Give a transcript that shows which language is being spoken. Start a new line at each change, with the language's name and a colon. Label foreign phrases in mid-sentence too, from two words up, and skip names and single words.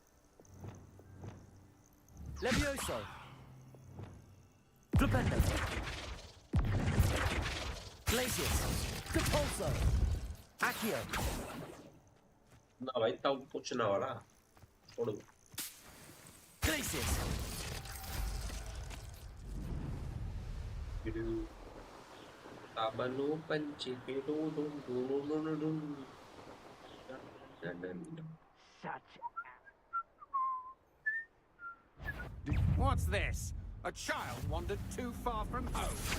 English: Levioso. Flipendo. Glacius. Capulso. Accio.
Hindi: ना भाई तब पूछना वाला छोड़ो
English: Glacius. ताबनु पंची पेडो डुम डुम डुम डुम What's this? A child wandered too far from home.